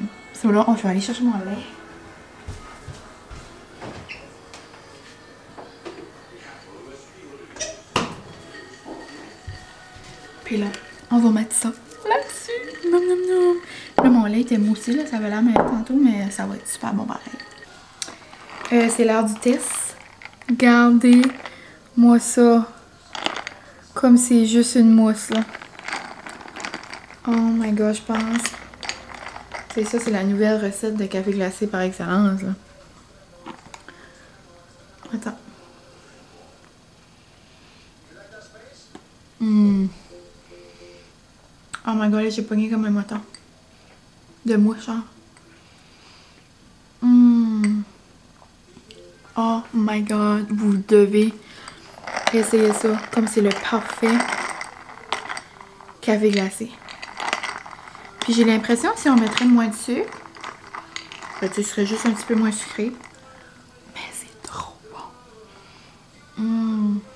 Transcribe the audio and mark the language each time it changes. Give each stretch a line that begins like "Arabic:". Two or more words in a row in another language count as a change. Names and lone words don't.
French: So là, je vais aller chercher mon lait. Puis là, on va mettre ça là-dessus. Nom, nom, nom. Là, mon lait était moussé, là, ça avait l'air meilleur tantôt, mais ça va être super bon pareil. C'est l'heure du test. Regardez-moi ça. Comme c'est juste une mousse, là.
English: Oh my god,
French: je pense. C'est ça, c'est la nouvelle recette de café glacé par excellence, là. Attends.
English: Oh my god,
French: j'ai pogné comme un moton. De mouche, genre.
English: Oh my god,
French: vous devez essayer ça. Comme c'est le parfait café glacé. Puis j'ai l'impression que si on mettrait moins de sucre, ben, ce serait juste un petit peu moins sucré. Mais c'est trop bon.